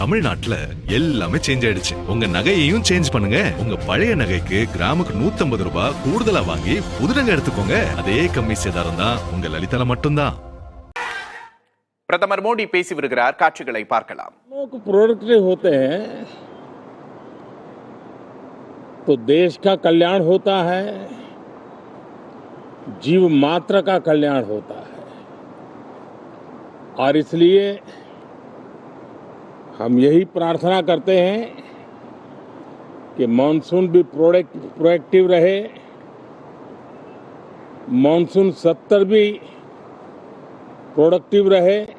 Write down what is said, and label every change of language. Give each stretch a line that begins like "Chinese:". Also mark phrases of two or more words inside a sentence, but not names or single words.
Tamil: தமிழ்நாட்டுல எல்லாமே சேஞ்ச் ஆயிடுச்சு. உங்க நகையையும் சேஞ்ச் பண்ணுங்க. உங்க பழைய நகைக்கு கிராமுக்கு 150 ரூபாய் கூடுதலா வாங்கி புது நகை எடுத்துக்கோங்க. அதே கம்மி சேதாரம் தான் உங்க லலிதால மட்டும்தான். பிரதமர் மோடி பேசி வருகிறார். காட்சிகளை பார்க்கலாம்.
Hindi: प्रोडक्टिव होते हैं तो देश का कल्याण होता है, जीव मात्र का कल्याण होता है और इसलिए हम यही प्रार्थना करते हैं कि मानसून भी प्रोएक्टिव रहे, मानसून सत्र भी प्रोडक्टिव रहे।